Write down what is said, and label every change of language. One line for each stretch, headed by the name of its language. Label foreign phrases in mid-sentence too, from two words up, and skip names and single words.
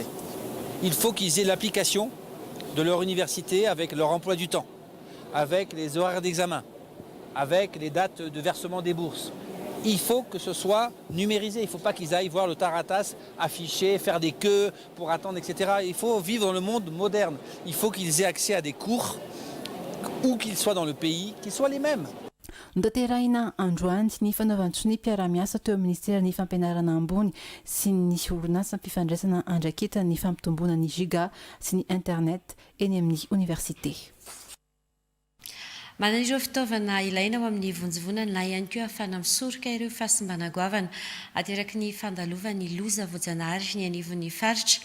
French: Il faut qu'ils aient l'application de leur université avec leur emploi du temps, avec les horaires d'examen, avec les dates de versement des bourses. Il faut que ce soit numérisé. Il ne faut pas qu'ils aillent voir le taratas affiché, faire des queues pour attendre, etc. Il faut vivre dans le monde moderne. Il faut qu'ils aient accès à des cours, où qu'ils soient dans le pays, qu'ils soient les mêmes.
Malagasy: Notanterahina androany ny fanaovantso ny mpiara-miasa teo amin'ny ministera ny fampianarana ambony sy ny orinasa mpifandraisana andraketa ny fampitomboana ny giga sy ny internet eny amin'ny université. Manana ireo fitaovana ilaina ao amin'ny vonjivonana na ihany koa ahafana misoroka ireo fahasimbanaggoavana ateraky ny fandalovan'ny loza voajanahary ny anivon'ny faritra.